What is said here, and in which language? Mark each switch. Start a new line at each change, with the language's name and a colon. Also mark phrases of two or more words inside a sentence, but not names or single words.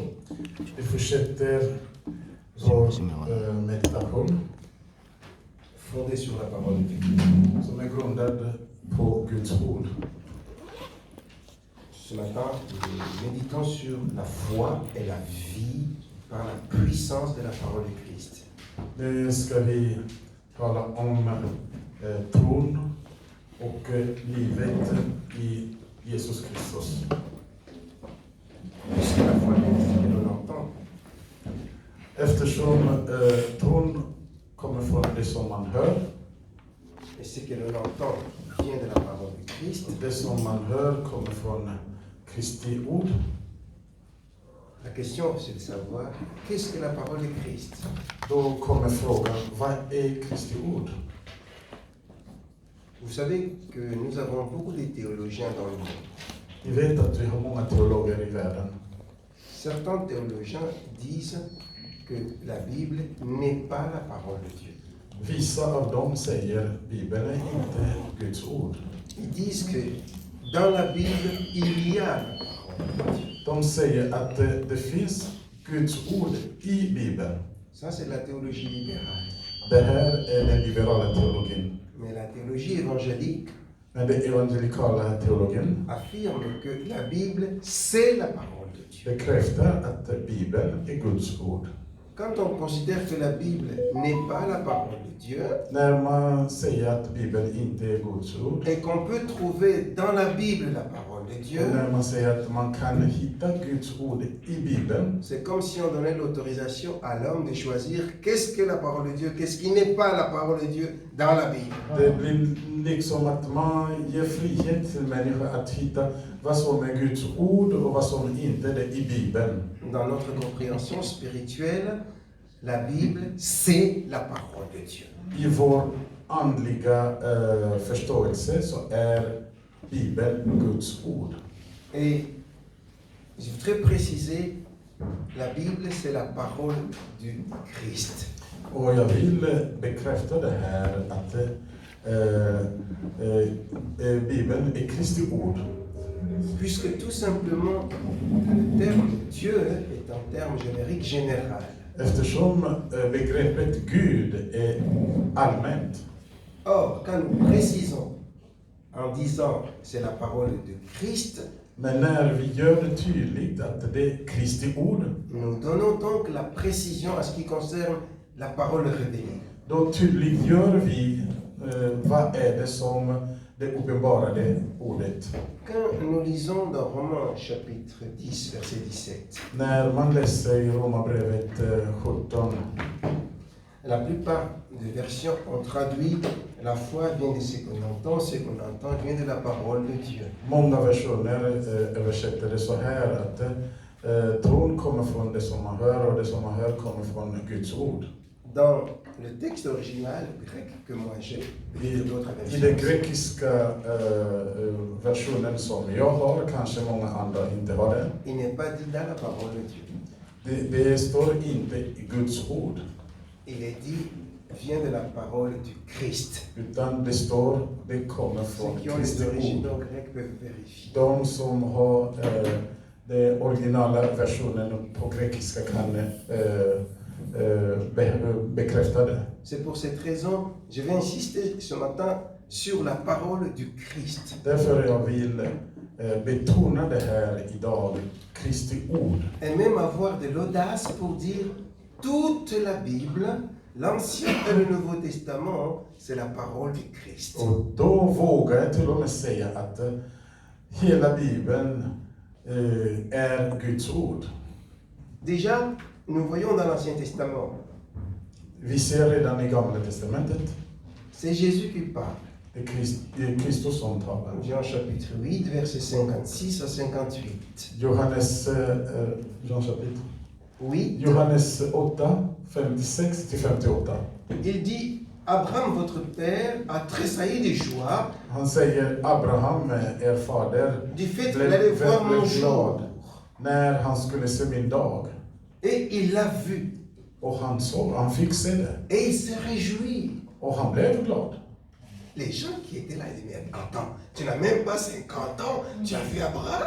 Swedish: Vi fortsätter vår meditation
French: Fondée sur la parole de Dieu.
Swedish: som är grundad på Guds ord.
French: Ce matin, nous méditons sur la foi et la vie par la puissance de la parole de Christ.
Swedish: Nu ska vi tala om tron och livet i Jesus Kristus.
French: Puisque la foi vient de ce que l'on entend,
Swedish: Eftersom tron kommer från det som man hör,
French: et ce que l'on entend vient de la parole de Christ,
Swedish: det som man hör kommer från Kristi ord.
French: la question c'est de savoir qu'est-ce que la parole de Christ.
Swedish: Då kommer frågan, vad är Kristi ord?
French: Vous savez que nous avons beaucoup de théologiens dans le monde.
Swedish: Vi vet att vi har många teologer i världen.
French: Certains théologiens disent que la Bible n'est pas la parole de Dieu.
Swedish: Vissa av dem säger Bibeln är inte Guds ord.
French: Ils disent que dans la Bible, il y a la parole de Dieu.
Swedish: De säger att det finns Guds ord i Bibeln.
French: Ça, c'est la théologie libérale.
Swedish: Det här är den liberala teologin.
French: Mais la théologie évangélique
Swedish: Men den evangelikala teologin
French: affirme que la Bible, c'est la parole de Dieu.
Swedish: bekräftar att Bibeln är Guds ord.
French: Quand on considère que la Bible n'est pas la parole de Dieu,
Swedish: När man säger att Bibeln inte är Guds ord,
French: et qu'on peut trouver dans la Bible la parole de Dieu,
Swedish: och när man säger att man kan hitta Guds ord i Bibeln,
French: c'est comme si on donnait l'autorisation à l'homme de choisir qu'est-ce que la parole de Dieu, qu'est-ce qui n'est pas la parole de Dieu dans la Bible.
Swedish: det blir liksom att man ger frihet till människor att hitta vad som är Guds ord och vad som inte är det i Bibeln.
French: Dans notre compréhension spirituelle, la Bible, c'est la parole de Dieu.
Swedish: I vår andliga förståelse så är Bibeln Guds ord.
French: Et je voudrais préciser, la Bible, c'est la parole du Christ.
Swedish: Och jag vill bekräfta det här att Bibeln är Kristi ord.
French: Puisque tout simplement, le terme Dieu est un terme générique général.
Swedish: Eftersom begreppet Gud är allmänt.
French: Or, quand nous précisons en disant c'est la parole de Christ,
Swedish: Men när vi gör det tydligt att det är Kristi ord,
French: nous donnons donc la précision à ce qui concerne la parole révélée.
Swedish: då tydliggör vi vad är det som det uppenbarade ordet.
French: Quand nous lisons dans Romains chapitre 10, verset 17,
Swedish: När man läser i Romarbrevet 17,
French: la plupart des versions ont traduit la foi vient de ce qu'on entend vient de la parole de Dieu.
Swedish: många versioner översätter det så här att tron kommer från det som man hör och det som man hör kommer från Guds ord.
French: Dans le texte original grec que moi j'ai, et d'autres
Swedish: I den
French: versions,
Swedish: grekiska versionen som jag har, kanske många andra inte har den.
French: il n'est pas dit dans la parole de Dieu.
Swedish: Det står inte i Guds ord,
French: Il est dit vient de la parole du Christ.
Swedish: utan det står det kommer från
French: Ceux qui ont les
Swedish: Kristi ord.
French: originaux grecs peuvent vérifier.
Swedish: De som har den originala versionen på grekiska kan bekräfta det.
French: C'est pour cette raison, je vais insister ce matin sur la parole du Christ.
Swedish: Därför jag vill betona det här idag, Kristi ord.
French: Et même avoir de l'audace pour dire toute la Bible, l'Ancien et le Nouveau Testament, c'est la parole du Christ.
Swedish: Och då vågar jag till och med säga att hela Bibeln är Guds ord.
French: Déjà, nous voyons dans l'Ancien Testament,
Swedish: Vi ser redan i Gamla testamentet,
French: c'est Jésus qui parle.
Swedish: det är Kristus som talar.
French: Jean chapitre 8, versets 56 à 58.
Swedish: Johannes,
French: Jean chapitre.
Swedish: 8, Johannes 8, 56-58.
French: il dit, Abraham, votre père, a tressailli de joie
Swedish: Han säger Abraham, er fader,
French: du fait qu'il allait voir mon jour.
Swedish: när han skulle se min dag.
French: Et il l'a vu.
Swedish: Och han fick se det.
French: Et il s'est réjoui.
Swedish: Och han blev glad.
French: Les gens qui étaient là, ils disaient, mais attends, tu n'as même pas 50 ans, tu as vu Abraham?